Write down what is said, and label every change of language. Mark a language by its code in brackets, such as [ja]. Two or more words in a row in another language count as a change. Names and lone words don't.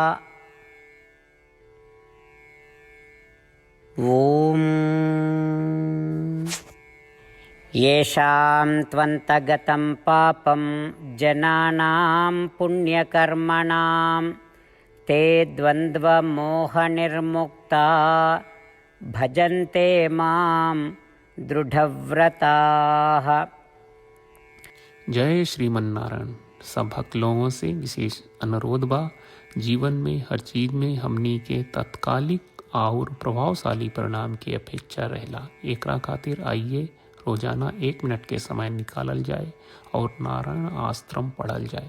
[sa] ॐ येषां त्वन्तगतं पापं जनानां पुण्यकर्मणां ते द्वन्द्वमोहनिर्मुक्ता भजन्ते मां दृढव्रताः। [bho] जय श्रीमन नारायण। सब भक्त लोगों से विशेष अनुरोध बा, जीवन में हर चीज में हमनी के तत्कालिक और प्रभावशाली परिणाम की अपेक्षा रहेला। एकरा खातिर आइए रोजाना 1 मिनट के समय निकालल जाए और नारायण आश्रम पढ़ल जाए।